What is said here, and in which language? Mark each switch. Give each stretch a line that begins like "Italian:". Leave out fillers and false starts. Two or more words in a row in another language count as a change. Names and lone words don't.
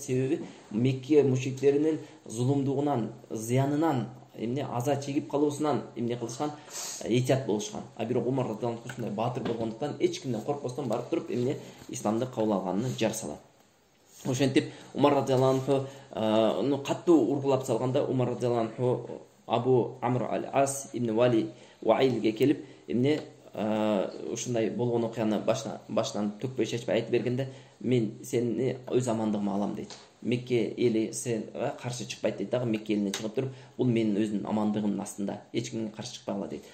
Kyrgyz: Себеби Мекке мушриктеринин зулумдугунан, зыянынан, аза чегип калуусунан кылышкан, этият болушкан. А бирок Умар
Arabic: رضي الله عنه
Kyrgyz: ушундай баатыр болгондуктан эч кимден коркпостон барып туруп исламды кабыл алганын жар салат. Ошентип Умар
Arabic: رضي الله عنه
Kyrgyz: каттуу ургулап салганда, Умар
Arabic: رضي الله عنه
Kyrgyz: Абу Амр аль-Ас ибн Ваилге келип, ушундай болгон окуяны башынан төкпөй чечпей айтып бергенде, "Мен сени өз амандыгыма алам" дейт. Мекке эли сенге каршы чыкпайт дейт дагы, Мекке элине чыгып туруп, бул менин өзүнүн амандыгымдын астында, эч кимге каршы чыкпагыла дейт.